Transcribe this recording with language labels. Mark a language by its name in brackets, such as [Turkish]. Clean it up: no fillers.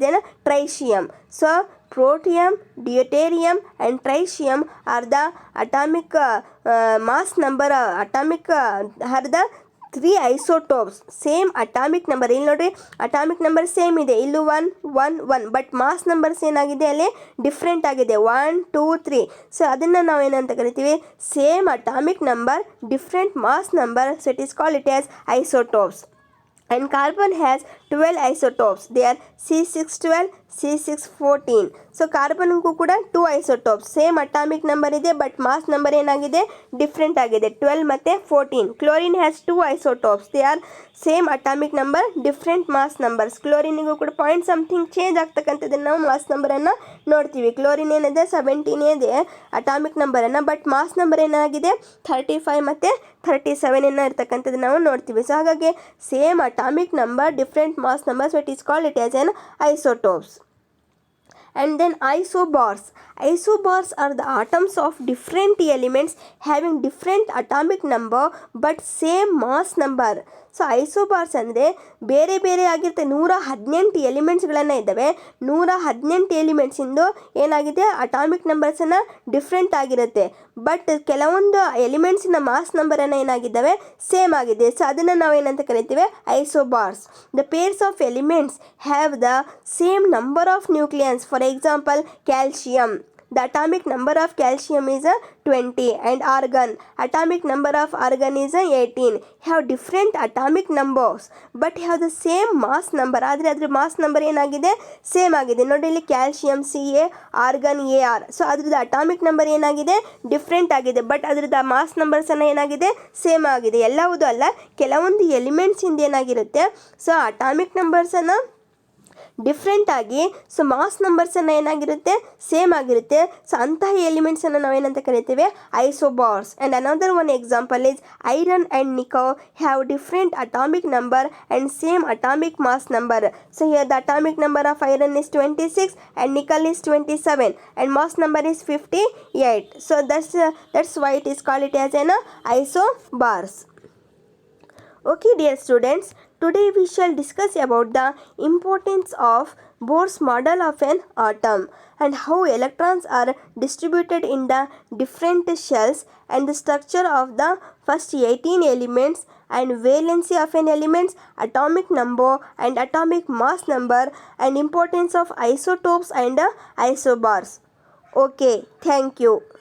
[English] Then tritium. So protium, deuterium and tritium are the atomic mass number, are the 3 isotopes. Same atomic number. [Kannada] ಇಲ್ಲಿ ನೋಡಿರಿ, atomic number same ಇದೆ, ಇಲ್ಲೂ 1, 1, 1. But mass numbers ಏನಾಗಿದೆ, ಅಲ್ಲಿ different ಆಗಿದೆ, 1, 2, 3. So ಅದನ್ನು ನಾವು ಏನಂತ ಕರಿತೀವಿ, same atomic number, different mass number. [English] So it is called it as isotopes. And carbon has 12 isotopes. They are C612, C614. So [Kannada] ಕಾರ್ಬನ್ಗೂ ಕೂಡ [English] 2 isotopes. [Kannada] ಸೇಮ್ ಅಟಾಮಿಕ್ ನಂಬರ್ ಇದೆ, but mass number ಏನಾಗಿದೆ, different ಆಗಿದೆ, 12 ಮತ್ತು 14. [English] Chlorine has 2 isotopes. They are same atomic number, different mass numbers. [Kannada] ಕ್ಲೋರಿನಿಗೂ ಕೂಡ point something change ಆಗ್ತಕ್ಕಂಥದ್ದನ್ನು ನಾವು mass ನಂಬರನ್ನು ನೋಡ್ತೀವಿ. Chlorine ಏನಿದೆ 17 ಇದೆ ಅಟಾಮಿಕ್ ನಂಬರನ್ನು, ಬಟ್ ಮಾಸ್ ನಂಬರ್ ಏನಾಗಿದೆ 35 ಮತ್ತು 37 ಇರ್ತಕ್ಕಂಥದ್ದು ನಾವು ನೋಡ್ತೀವಿ. [English] So ಹಾಗಾಗಿ same atomic number, different mass number. So it is called it as an isotopes. And then isobars. Isobars are the atoms of different elements having different atomic number but same mass number. [Kannada] So ಐಸೋಬಾರ್ಸ್ ಅಂದರೆ ಬೇರೆ ಬೇರೆ ಆಗಿರುತ್ತೆ. 118 ಎಲಿಮೆಂಟ್ಸ್ಗಳನ್ನು ಇದ್ದಾವೆ. 118 ಎಲಿಮೆಂಟ್ಸಿಂದು ಏನಾಗಿದೆ, atomic ನಂಬರ್ಸನ್ನು different ಆಗಿರುತ್ತೆ. But ಕೆಲವೊಂದು ಎಲಿಮೆಂಟ್ಸಿನ mass ನಂಬರನ್ನು ಏನಾಗಿದ್ದಾವೆ, same ಆಗಿದೆ. [English] so [Kannada] ಅದನ್ನು ನಾವು ಏನಂತ ಕರಿತೀವಿ, [English] Isobars. The pairs of elements have the same number of nucleons. For example calcium. The atomic number of calcium is 20 and argon. Atomic number of argon is 18. Have different atomic numbers but have the same mass number. [Kannada] ಆದರೆ ಅದರ mass number ಏನಾಗಿದೆ, same ಆಗಿದೆ. ನೋಡಿ ಇಲ್ಲಿ calcium CA, organ AR. So ಅದ್ರದ್ದು atomic number ಏನಾಗಿದೆ, different ಆಗಿದೆ, but ಅದ್ರದ್ದು ಮಾಸ್ ನಂಬರ್ಸನ್ನು ಏನಾಗಿದೆ, ಸೇಮ್ ಆಗಿದೆ. ಎಲ್ಲವುದೂ ಅಲ್ಲ, ಕೆಲವೊಂದು ಎಲಿಮೆಂಟ್ಸಿಂದ ಏನಾಗಿರುತ್ತೆ, ಸೊ ಅಟಾಮಿಕ್ ನಂಬರ್ಸನ್ನು ಡಿಫ್ರೆಂಟ್ ಆಗಿ ಸೊ ಮಾಸ್ ನಂಬರ್ಸನ್ನು ಏನಾಗಿರುತ್ತೆ ಸೇಮ್ ಆಗಿರುತ್ತೆ. ಸೊ ಅಂತಹ ಎಲಿಮೆಂಟ್ಸನ್ನು ನಾವೇನಂತ ಕರಿತೇವೆ ಐಸೋಬಾರ್ಸ್. [English] And another one example is iron and nickel have different atomic number and same atomic mass number. So here the atomic number of iron is 26 and nickel is 27 and mass number is 58. So that's why it is called it as an isobars. Okay dear students, today we shall discuss about the importance of Bohr's model of an atom and how electrons are distributed in the different shells and the structure of the first 18 elements and valency of an elements, atomic number and atomic mass number and importance of isotopes and isobars. Okay, thank you.